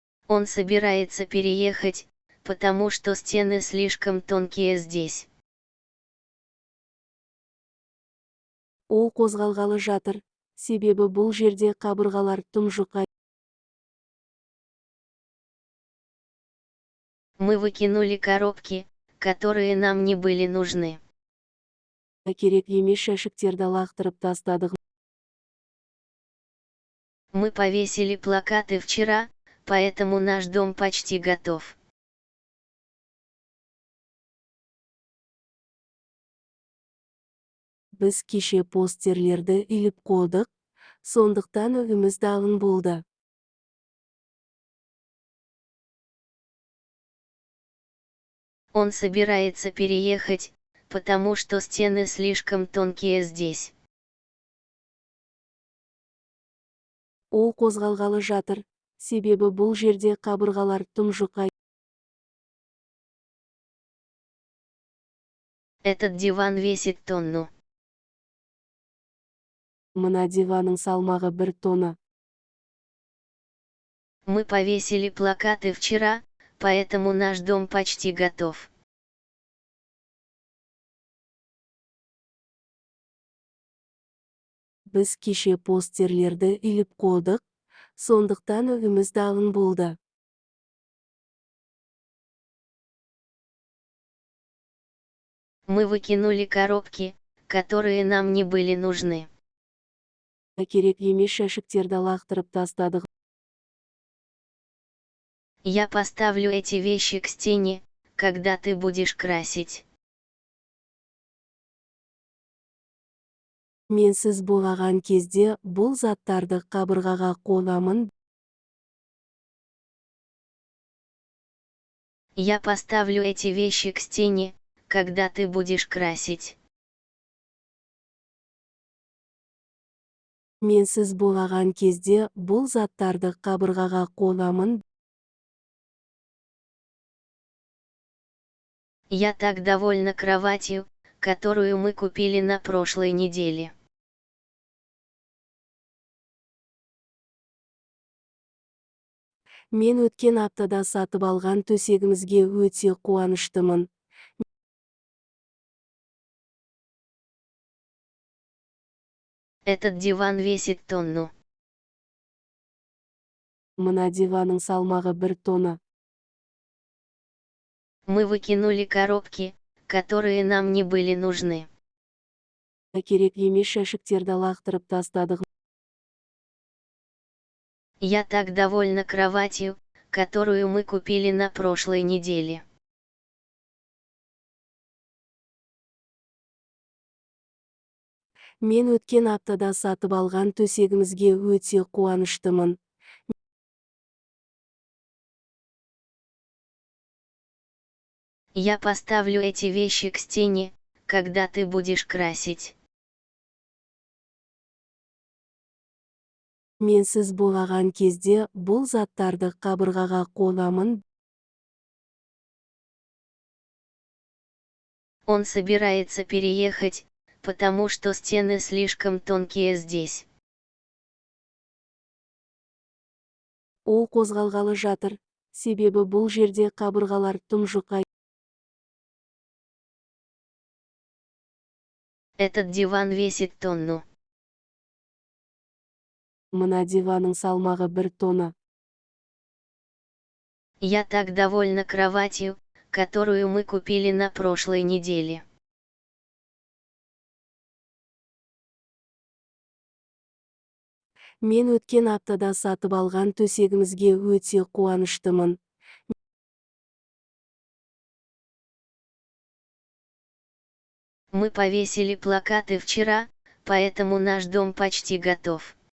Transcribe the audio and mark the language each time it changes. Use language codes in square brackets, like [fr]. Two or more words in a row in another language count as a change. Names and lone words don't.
[ru] Он собирается переехать, потому что стены слишком тонкие здесь. [kk] Ол қозғалғалы жатыр, себебі бұл жерде қабырғалар тым жұқа. [ru] Мы выкинули коробки, которые нам не были нужны. [kk] Керек емес жәшіктерді лақтырып тастадық. [ru] Мы повесили плакаты вчера, поэтому наш дом почти готов. [kk] Біз кеше постерлерді іліп қойдық, сондықтан үйіміз дайын болды. [ru] Он собирается переехать, потому что стены слишком тонкие здесь. [kk] Ол қозғалғалы жатыр, себебі бұл жерде қабырғалар тым жұқа. [ru] Этот диван весит тонну. [kk] Мына диванның салмағы 1 тонна. [ru] Мы повесили плакаты вчера, поэтому наш дом почти готов. [kk] Біз кеше постерлерді іліп қойдық, сондықтан үйіміз дайын болды. [ru] Мы выкинули коробки, которые нам не были нужны. [kk] Керек емес жәшіктерді лақтырып тастадық. [ru] Я поставлю эти вещи к стене, когда ты будешь красить. [kk] Мен сіз бояған кезде бұл заттарды қабырғаға қоямын. [ru] Я поставлю эти вещи к стене, когда ты будешь красить. [kk] Мен сіз бояған кезде бұл заттарды қабырғаға қоямын. [ru] Я так довольна кроватью, которую мы купили на прошлой неделе. [kk] Мен өткен аптада сатып алған төсегімізге өте қуаныштымын. [ru] Этот диван весит тонну. [kk] Мына диванның салмағы 1 тонна. [ru] Мы выкинули коробки, которые нам не были нужны. [kk] Керек емес жәшіктерді лақтырып тастадық. [ru] Я так довольна кроватью, которую мы купили на прошлой неделе. [kk] Мен өткен аптада сатып алған төсегімізге өте қуаныштымын. [ru] Я поставлю эти вещи к стене, когда ты будешь красить. [kk] Мен сіз бояған кезде бұл заттарды қабырғаға қоямын. [ru] Он собирается переехать, потому что стены слишком тонкие здесь. [kk] Ол қозғалғалы жатыр, себебі бұл жерде қабырғалар тым жұқа. [ru] Этот диван весит тонну. [kk] Мына диванның салмағы 1 тонна. [ru] Я так довольна кроватью, которую мы купили на прошлой неделе. [kk] Мен өткен аптада сатып алған төсегімізге өте қуаныштымын. [ru] Мы повесили плакаты вчера, поэтому наш дом почти готов.